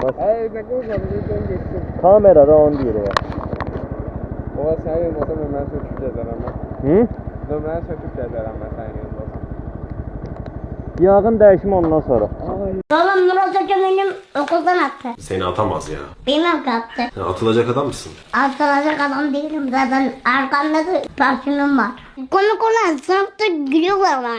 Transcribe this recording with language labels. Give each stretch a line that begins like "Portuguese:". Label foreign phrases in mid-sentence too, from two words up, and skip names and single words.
Turkish: Hayır, ne olmadı, dön geçsin.
Azerbaijani: Kamerada onu deyir ya. Ola sənin yanında mən söküb gedərəm mən. Hı? Nömrəni söküb gedərəm mən sənin yanında.
Turkish: Yağın değişimi ondan sonra. Babam Murat Hoca benim okuldan attı. Seni atamaz ya. Bilmem ki attı. Sen atılacak adam mısın? Atılacak adam değilim zaten arkamda da parfümüm var. Komik olan sınıfta gülüyorlar bana.